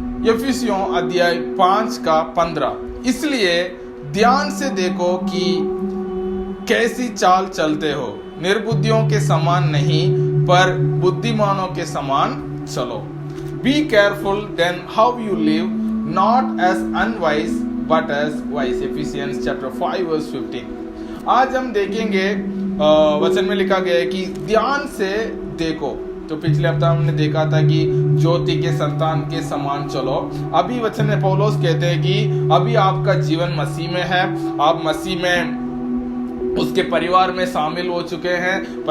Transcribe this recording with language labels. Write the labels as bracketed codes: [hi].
[hi] इफिसियों अध्याय 5 का 15। इसलिए ध्यान से देखो कि कैसी चाल चलते हो, निर्बुद्धियों के समान नहीं पर बुद्धिमानों के समान चलो। [en] Be careful then how you live, not as unwise but as wise. Ephesians chapter 5 verse 15। [hi] आज हम देखेंगे वचन में लिखा गया है कि ध्यान से देखो। तो पिछले हफ्ता हमने देखा था कि ज्योति के संतान के समान चलो। अभी वचन में पौलुस कहते हैं कि अभी आपका जीवन मसीह में है, आप मसीह में उसके परिवार में शामिल हो चुके हैं।